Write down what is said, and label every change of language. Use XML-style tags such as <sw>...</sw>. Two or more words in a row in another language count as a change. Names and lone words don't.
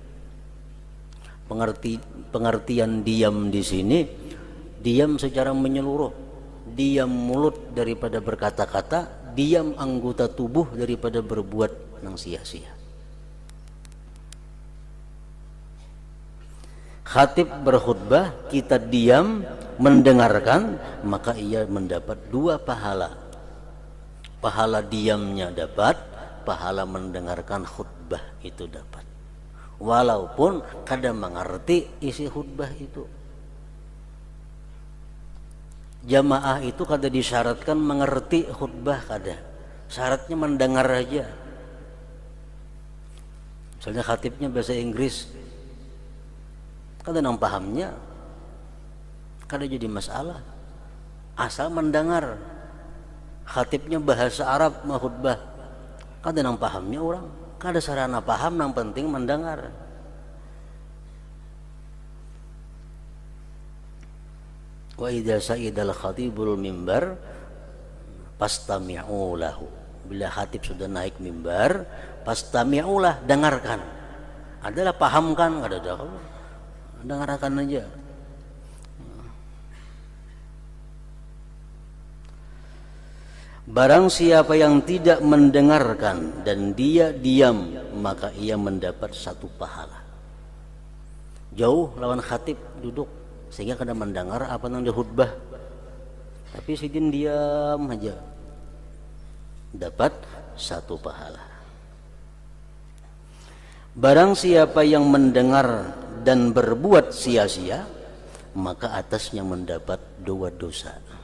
<id>Pengertian diam di sini, diam secara menyeluruh, diam mulut daripada berkata-kata, diam anggota tubuh daripada berbuat yang sia-sia. Khatib berkhutbah, kita diam mendengarkan, maka ia mendapat 2 pahala. Pahala diamnya dapat, pahala mendengarkan khutbah itu dapat.</id> <bjn>Walaupun kada mengerti isi khutbah itu. Jamaah itu kada disyaratkan mengerti khutbah, kada. Syaratnya mendengar aja. Misalnya khatibnya bahasa Inggris, kada nang pahamnya, kada jadi masalah, asal mendengar. Khatibnya bahasa Arab mau khutbah, kada nang pahamnya orang, kada sarana paham, nang penting mendengar.</bjn> <ar>Wa idza sa'idal khatibul mimbar fastami'u lahu,</ar> <id>bila khatib sudah naik mimbar, fastami'u lah, dengarkan.</id> <bjn>Adalah pahamkan, kada ada, dengarkan aja.</bjn> <id>Barang siapa yang tidak mendengarkan dan dia diam, maka ia mendapat 1 pahala.</id> <bjn>Jauh lawan khatib duduk sehingga kada mendengar apa yang dihutbah, tapi sidin diam aja, dapat 1 pahala.</bjn> <id>Barang siapa yang mendengar dan berbuat sia-sia, maka atasnya mendapat 2 dosa.</id>